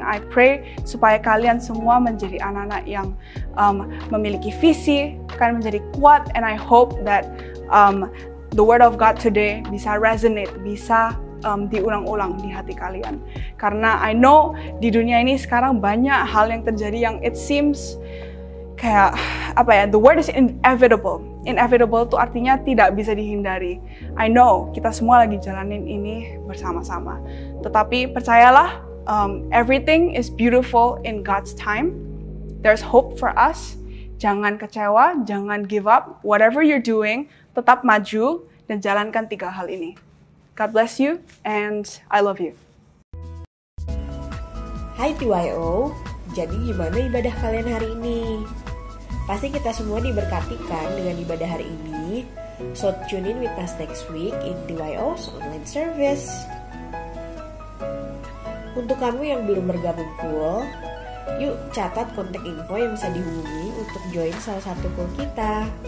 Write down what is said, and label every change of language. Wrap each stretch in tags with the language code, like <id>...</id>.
<en>I pray</en> <id>supaya kalian semua menjadi anak-anak yang memiliki visi, kalian menjadi kuat,</id> <en>and I hope that the word of God today</en> <id>bisa resonate, bisa diulang-ulang di hati kalian. Karena I know di dunia ini sekarang banyak hal yang terjadi yang it seems kayak</id> <en>the word is inevitable.</en> <id>Inevitable itu artinya tidak bisa dihindari.</id> <en>I know</en> <id>kita semua lagi jalanin ini bersama-sama. Tetapi percayalah,</id> <en>everything is beautiful in God's time. There's hope for us.</en> <id>Jangan kecewa, jangan</id> <en>give up. Whatever you're doing,</en> <id>tetap maju dan jalankan 3 hal ini.</id> <en>God bless you and I love you.</en> <id>Hai TYO, jadi gimana ibadah kalian hari ini? Pasti kita semua diberkati kan dengan ibadah hari ini.</id> <en>So tune in with us next week in TYO's online service.</en> <id>Untuk kamu yang belum bergabung pool, yuk catat kontak info yang bisa dihubungi untuk join salah satu pool kita.</id>